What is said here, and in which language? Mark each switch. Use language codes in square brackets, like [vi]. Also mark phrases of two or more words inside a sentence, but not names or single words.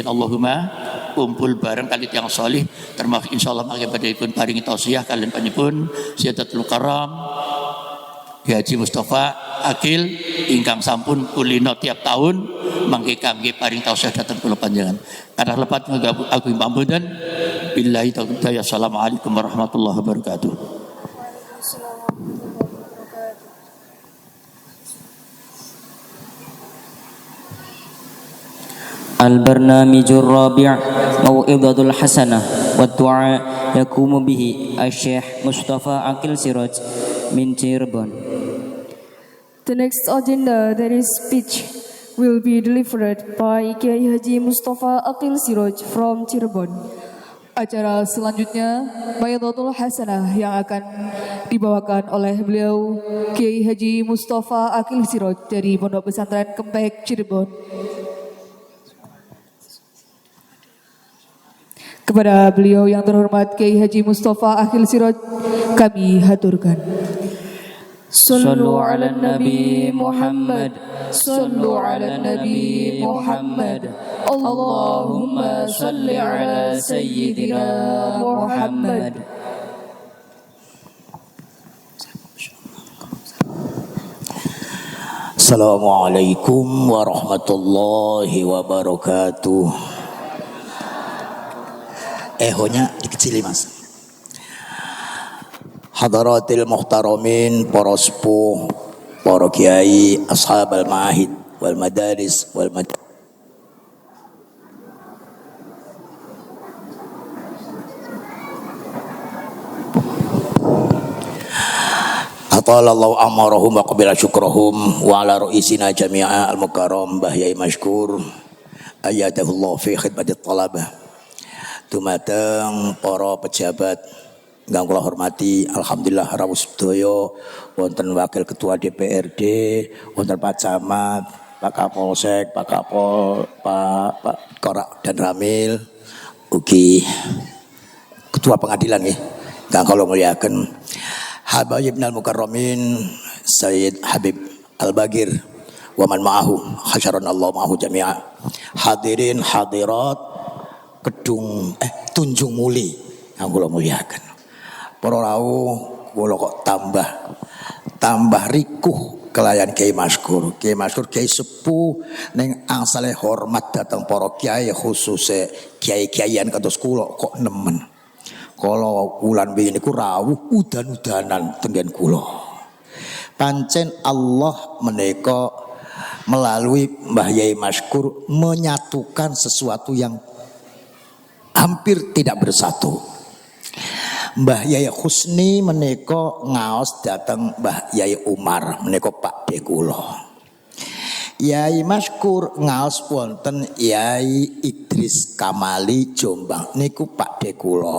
[jv] Allahumma kumpul bareng kali tiyang saleh termasuk insyaallah mangke badhe dipun paringi tausiah kalian panjenengan Sayyidul Karam Haji Mustafa Akil ingkang sampun kulino tiap tahun mangke kangge paring tausah dateng kula panjenengan. Kadang lepat agung pambudan. [ar] بالله التوفيق. السلام عليكم ورحمة الله وبركاته. البرنامج الرابع موعظة الحسنة والدعاء يقوم به الشيخ مصطفى عقيل سراج من Cirebon. [en] The next agenda, that is speech, will be delivered by Kiai Haji Mustafa Aqil Siraj from Cirebon. [id] Acara selanjutnya, [ar] موعظة الحسنة [id] yang akan dibawakan oleh beliau Kiai Haji Mustafa Aqil Siraj dari Pondok Pesantren Kempek, Cirebon. Kepada beliau yang terhormat Kiai Haji Mustafa Aqil Siraj, kami haturkan. [ar] صلوا على النبي محمد، صلوا على النبي محمد، اللهم صل على سيدنا محمد. السلام عليكم ورحمة الله وبركاته. [jv] Ehonya dikecili mas. [ar] حضرات المحترمين, [jv] para sepuh, para kiai, [ar] أصحاب المعاهد والمدارس وأطال الله أعمارهم وقبل شكرهم وعلى رئيسنا جميعا المكرم بهياي مشكور أيده الله في خدمة الطلبة. [jv] Dumateng para pejabat ingkang kula hormati, alhamdulillah rawuh sedaya wonten wakil ketua DPRD, wonten Pak Camat, Pak Kapolsek, Pak Kapol, Pak Korak dan Ramil, ugi ketua pengadilan nggih. Ingkang kula muliaken [ar] حبائبنا المكرمين سيد حبيب الباقر ومن معه حشرنا الله معه جميعا. [jv] Hadirin hadirat kedung tunjung muli yang kula muliakan. Para rawuh kula kok tambah rikuh kelayan Kiai Maskur. Kiai Maskur kiai sepuh ning angsale hormat datang para kiai khususe kiai-kiaian kados kula kok nemen. Kala wulan wingi niku rawuh udan-udanan tenggen kula. Pancen Allah menika [id] melalui Mbah Yai Maskur menyatukan sesuatu yang hampir tidak bersatu. [jv] Mbah Yai Husni menika ngaos dateng Mbah Yai Umar menika Pak De kula. Yai Maskur ngaos wonten Yai Idris Kamali Jombang niku Pak De kula.